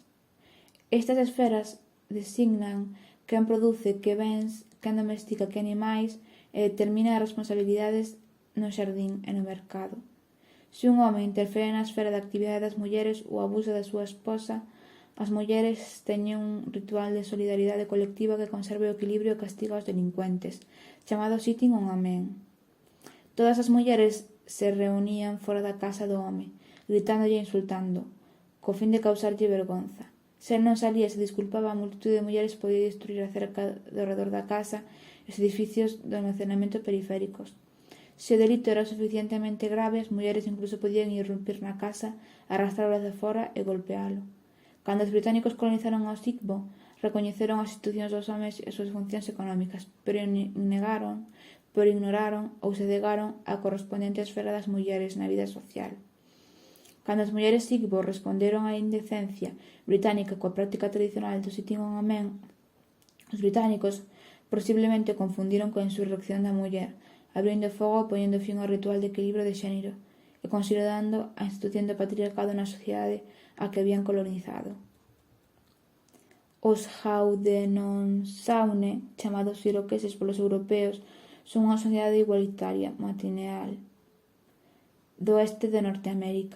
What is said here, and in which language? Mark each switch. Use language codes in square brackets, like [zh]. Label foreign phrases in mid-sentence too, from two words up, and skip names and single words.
[gl] Estas esferas designan quen produce que bens, quen domestica que animais e determina as responsabilidades no xardín e no mercado. Se un home interfere na esfera de actividade das mulleres ou abusa da súa esposa, as mulleres teñen un ritual de solidaridade colectiva que conserve o equilibrio e castiga aos delincuentes, chamado [en] sitting on a men. [gl] Todas as mulleres se reunían fora da casa do home, gritándolle e insultando, co fin de causarlle vergonza. Se el non salía e se desculpaba, a multitude de mulleres podía destruir a cerca do redor da casa e os edificios de almacenamento periféricos. Se o delito era suficientemente grave, as mulleres incluso podían irrumpir na casa, arrastralo de fora e golpealo. Cando os británicos colonizaron os Igbo, recoñeceron as institucións dos homes e as súas funcións económicas, pero ignoraron ou se negaron a correspondente esfera das mulleres na vida social. Cando as mulleres Igbo responderon á indecencia británica coa práctica tradicional do [en] sitting on a men, [gl] os británicos posiblemente confundiron coa insurrección da muller, abrindo fogo e poñendo fin ao ritual de equilibrio de xénero, e e considerando a institución do patriarcado na sociedade a que habían colonizado. Os Haudenosaunee, chamados iroqueses polos europeos, son unha sociedade igualitaria, matrilineal, do oeste de Norteamérica.